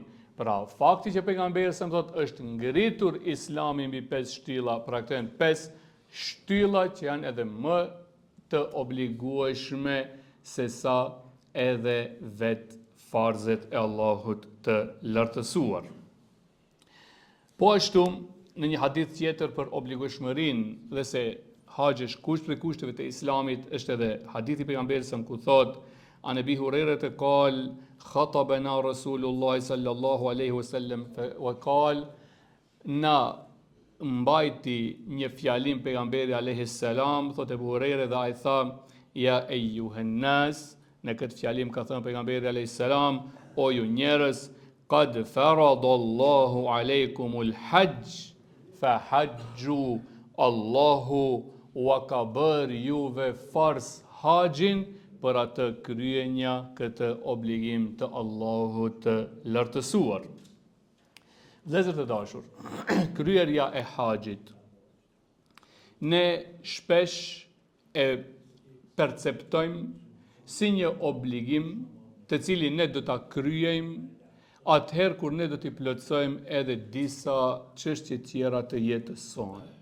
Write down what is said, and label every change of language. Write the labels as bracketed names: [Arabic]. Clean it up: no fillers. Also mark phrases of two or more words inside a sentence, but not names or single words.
[Albanian] Pra fakti që pejgamberi sa më thot është ngritur islami mbi 5 shtylla, pra këto janë 5 shtylla që janë edhe më të obligueshme se sa edhe vetë farzet e Allahut të lartësuar. Po ashtu, në një hadith tjetër për obligueshmërinë dhe se haxhi është kusht prej kushteve të islamit, është edhe hadithi pejgamberit sa ku thot [Arabic] عن أبي هريرة قال خطبنا رسول الله صلى الله عليه وسلم وقال, na [Albanian] mbajti një fjalim pejgamberi [Arabic] عليه السلام, [Albanian] thot Abu Hurairah, dhe ai tha [Arabic] يا أيها الناس, [Albanian] në këtë fjalim ka thënë pejgamberi [Arabic] عليه السلام, [Albanian] o ju njerëz, [Arabic] قد فرض الله عليكم الحج فحجوا, [Albanian] Allahu wa ka bërë juve farz haxhin për atë kryenja këtë obligim të Allahut të lartësuar. Vëllezër të dashur, kryerja e haxhit ne shpesh e perceptojmë si një obligim të cilin ne do ta kryejmë atëherë kur ne do t'i plotësojmë edhe disa çështje tjera të jetës sonë.